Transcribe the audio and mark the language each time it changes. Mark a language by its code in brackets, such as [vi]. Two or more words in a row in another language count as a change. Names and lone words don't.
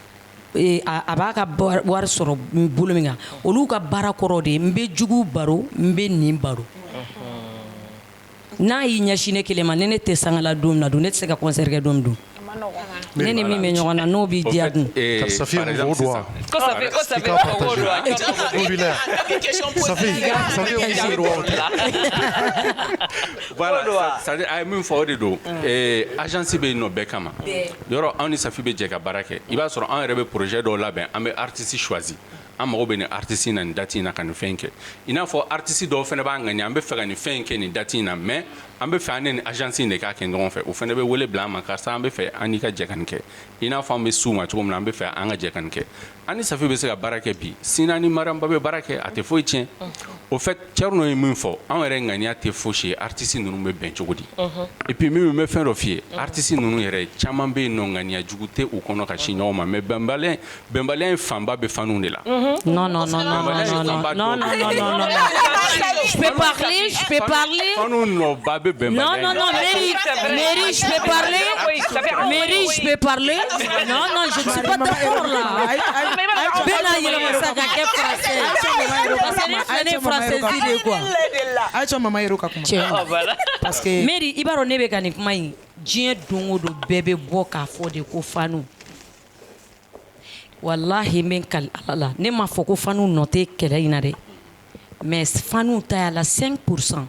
[bm] a b'a ka wari sɔrɔ bolo min kan olu ka baara kɔrɔ de n bɛ jugu baro n bɛ nin baro n'a y'i ɲɛsin ne kelen ma ne tɛ sangala don min na don ne tɛ se ka concert kɛ don min don ne ni min bɛ ɲɔgɔn na n'o b'i diya dun Safi mɔgɔw don wa ko Safi mɔgɔw don wa Safi muso don wa [fr] voilà c'est-à-dire [bm] a ye min fɔ o de don agence bɛ yen nɔ bɛɛ kama yɔrɔ anw ni Safi bɛ jɛ ka baara kɛ i b'a sɔrɔ an yɛrɛ bɛ projet dɔw labɛn an bɛ artiste choisi an mago bɛ nin artiste na nin date in na ka nin fɛn kɛ i n'a fɔ artiste dɔw fana b'an ŋaniya an bɛ fɛ ka nin fɛn kɛ nin date in na mais an bɛ fɛ an ni agence in de k'a kɛ ɲɔgɔn fɛ o fana bɛ wele bila an ma karisa an bɛ fɛ an n'i ka jɛ ka nin kɛ i n'a fɔ an bɛ s'u ma cogo min na an bɛ fɛ an ka jɛ ka nin kɛ an ni Safi bɛ se ka baara kɛ bi sini ni Mariamba bɛ baara kɛ a tɛ foyi tiɲɛ [fr] au fait [bm] Thierno ye min fɔ anw yɛrɛ ŋaniya tɛ fosi ye artiste ninnu bɛ bɛn cogo di [fr] et puis [bm] min bɛ fɛn dɔ f'i ye artiste ninnu yɛrɛ caman bɛ yen nɔ ŋaniya jugu tɛ u kɔnɔ ka si ɲɔgɔn ma mais bɛnbaliya in fanba bɛ fanuw de la [fr] non je peux parler [bm] fanu nɔba bɛ bɛnbaliya [fr] Mary je peux parler non je ne suis pas d'accord là [bm] bɛna yɛlɛma sa ka kɛ [fr] français parce que [bm] ne filɛ ne [fr] français de quoi [bm] Aïcha mama yɛrɛ ka kuma [fr] parce que [bm] Mary i b'a dɔn ne bɛ ka nin kuma in diɲɛ don o don bɛɛ bɛ bɔ k'a fɔ de ko fanu wallahi n bɛ kali Ala la ne m'a fɔ ko fanu nɔ tɛ kɛlɛ in na dɛ mais fanu ta y'a la 5%.